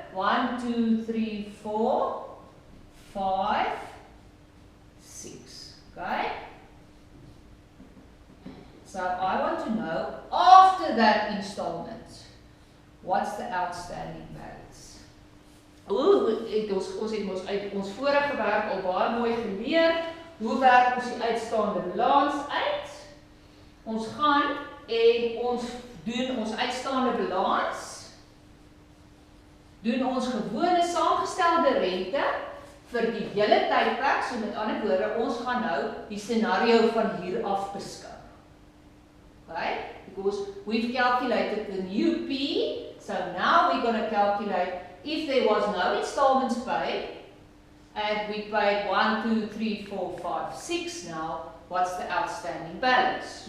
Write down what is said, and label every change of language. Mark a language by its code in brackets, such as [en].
[en] 1, 2, 3, 4, 5, 6. Okay? So I want to know, after that installment, what's the outstanding balance? [af] Ons het uit ons vorige werk al baie mooi geleer, hoe werk ons die uitstaande balans uit? Ons gaan en ons doen ons uitstaande balans, doen ons gewone saamgestelde rente vir die hele tydperk, so met ander woorde, ons gaan nou die scenario van hier af beskou. [en] Okay? Because we've calculated the new P, so now we're going to calculate if there was no installments paid, and we paid 1, 2, 3, 4, 5, 6 now, what's the outstanding balance?